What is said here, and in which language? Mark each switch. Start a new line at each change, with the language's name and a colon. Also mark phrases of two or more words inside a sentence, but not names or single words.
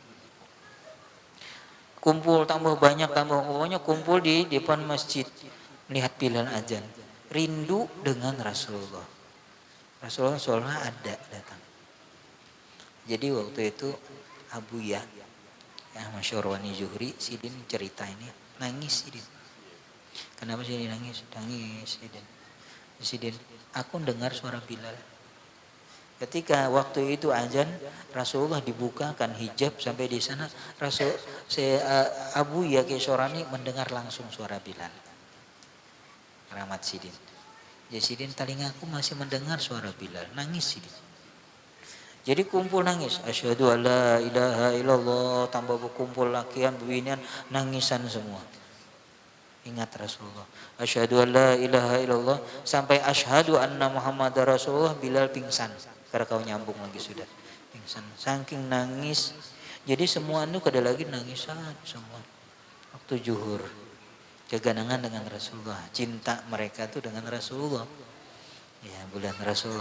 Indonesian: Kumpul tambah banyak, pokoknya kumpul di depan masjid. Melihat Bilal azan. Rindu dengan Rasulullah. Rasulullah seolah ada datang. Jadi waktu itu Abu Ya Masyhur Wani Zuhri,
Banjar: Sidin cerita ini, nangis Sidin. Kenapa Sidin nangis? Nangis Sidin, aku dengar suara Bilal.
Indonesian: Ketika waktu itu azan, Rasulullah dibukakan hijab sampai di sana, Abu Ya Kesorani mendengar langsung suara Bilal.
Banjar: Rahmat Sidin. Ya Sidin, telingaku masih mendengar suara Bilal. Nangis Sidin. Jadi kumpul nangis.
Arabic: أشهد ألا إله إلا الله.
Banjar: Tambah berkumpul lakian, bebinian, nangisan semua.
Indonesian: Ingat Rasulullah.
Arabic: أشهد ألا إله إلا الله.
Indonesian: Sampai
Arabic: أشهد أن محمدا رسول الله,
Indonesian: Bilal pingsan.
Banjar: Karena kau nyambung lagi sudah.
Indonesian: Pingsan. Saking nangis.
Banjar: Jadi semua itu kada lagi nangisan semua.
Indonesian: Waktu zuhur. Keganangan dengan Rasulullah. Cinta mereka itu dengan Rasulullah. Ya, bulan Rasulullah.